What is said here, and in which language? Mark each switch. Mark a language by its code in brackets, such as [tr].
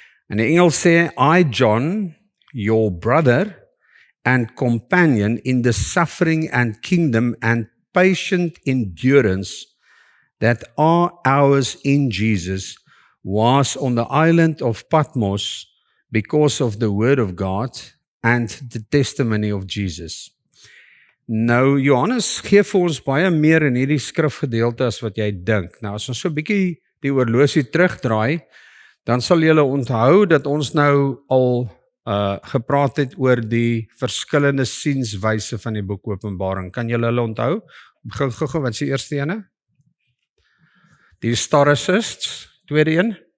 [af] In die Engels sê, [en] I, John, your brother and companion in the suffering and kingdom and patient endurance that are ours in Jesus, was on the island of Patmos because of the word of God and the testimony of Jesus. [af] Nou, Johannes gee vir ons baie meer in hierdie skrifgedeelte as wat jy dink. Nou, as ons so 'n bietjie die oorlosie terugdraai, dan sal julle onthou dat ons nou al gepraat het oor die verskillende sienswyse van die boek Openbaring. Kan julle hulle onthou? Gou, wat is die eerste ene? Die historicists, tweede een.